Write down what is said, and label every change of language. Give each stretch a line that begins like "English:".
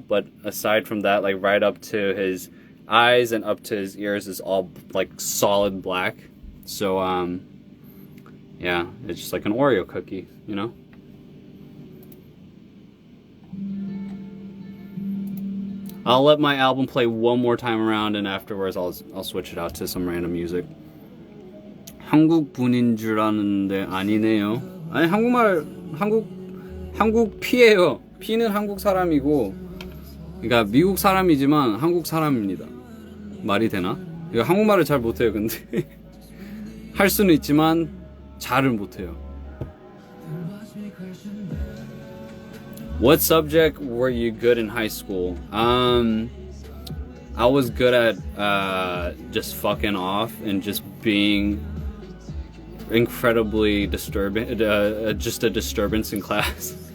English: But aside from that, like, right up to his eyes and up to his ears is all, like, solid black. So, yeah, it's just like an Oreo cookie, you know? I'll let my album play one more time around, and afterwards I'll switch it out to some random music.
Korean: 한국 분인 줄 아는데 아니네요. 아니, 한국 피예요. 피는 한국 사람이고, 그러니까 미국 사람이지만 한국 사람입니다. 말이 되나? 이거 한국말을 잘 못해요, 근데. 할 수는 있지만 잘은 못해요.
English: What subject were you good in high school? I was good at just fucking off and just being incredibly disturbing, just a disturbance in class.